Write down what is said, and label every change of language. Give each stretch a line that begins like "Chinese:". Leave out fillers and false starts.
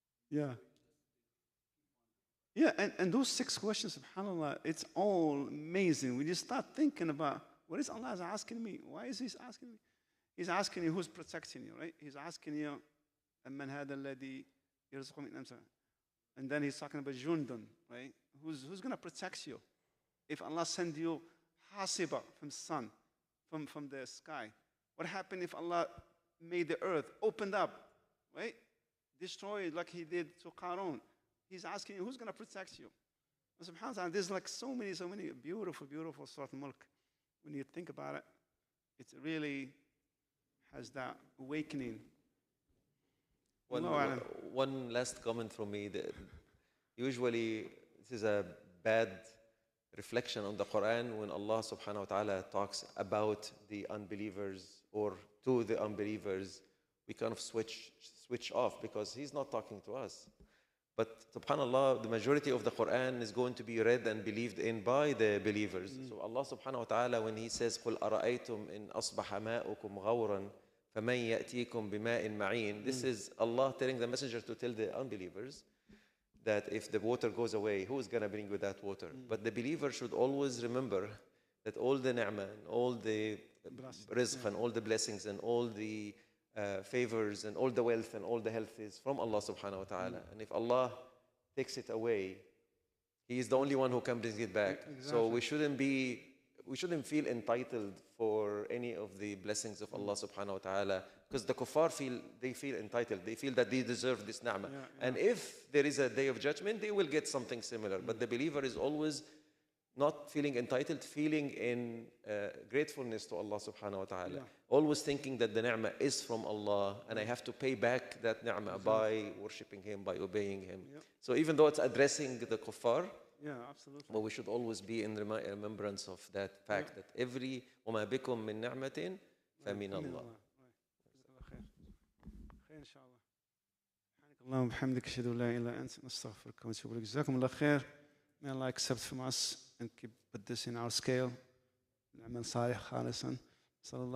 English: Yeah. Yeah, and those 6 questions, subhanAllah, it's all amazing. When you start thinking about, what is Allah asking me? Why is He asking me? He's asking you who's protecting you, right? He's asking you,
Arabic: أَمَّنْ هَذَا الَّذِي يَرْزُقُكُمْ مِنْ أَمْسَكَ.
English: And then He's talking about Jundun, right? Who's going to protect you? If Allah send you hasiba from sun, from the sky, what happened if Allah made the earth opened up, right? Destroyed like He did to Qarun. He's asking you, who's going to protect you? And subhanAllah, there's like so many beautiful, beautiful Surah Mulk. When you think about it, it really has that awakening. One last comment from me. Usually, this is a bad reflection on the Quran when Allah subhanahu wa ta'ala talks about the unbelievers or to the unbelievers. We kind of switch off because He's not talking to us. But subhanAllah, the majority of the Quran is going to be read and believed in by the believers. So Allah subhanahu wa ta'ala, when He says,
Arabic: قُلْ أَرَأَيْتُمْ إِنْ أَصْبَحَ مَاؤُكُمْ غَوْرًا فَمَنْ يَأْتِيكُمْ بِمَاءٍ مَعِينٍ.
English: This is Allah telling the messenger to tell the unbelievers that if the water goes away, who is going to bring you that water? But the believer should always remember that all the ni'mah, and all the rizq, and all the blessings, and all the favors, and all the wealth, and all the health is from Allah subhanahu wa ta'ala. And if Allah takes it away, He is the only one who can bring it back. Exactly. So we shouldn't feel entitled for any of the blessings of Allah subhanahu wa ta'ala, because the kuffar feel entitled. They feel that they deserve this ni'mah. And if there is a day of judgment, they will get something similar. But the believer is always not feeling entitled, feeling in gratefulness to Allah subhanahu wa ta'ala. Always thinking that the ni'mah is from Allah and I have to pay back that ni'mah by worshipping Him, by obeying Him. So even though it's addressing the kuffar, absolutely. But we should always be in remembrance of that fact that every
Arabic: وَمَا بِكُم مِّن نِعْمَةٍ فَمِنَ اللَّهِ. خير إن شاء الله. سبحانك اللهم وبحمدك أشهد أن لا إله إلا أنت نستغفرك ونتوب إليك. جزاكم الله خير.
English: May Allah accept from us and put this in our scale.
Arabic: نعمل صالح خالصا. صلى الله